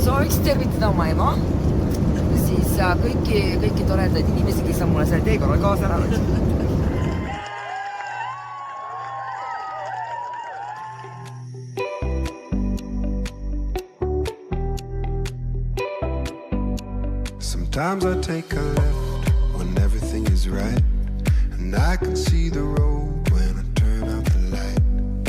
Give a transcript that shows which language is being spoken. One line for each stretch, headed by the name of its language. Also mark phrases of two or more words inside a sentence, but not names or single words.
Estonian: võiks tervitada oma ema, siis kõiki toredaid inimesi, kes on mulle selle teekonnal kaasa elanud.
English: Sometimes I take a left when everything is right, and I can see the road when I turn out the light.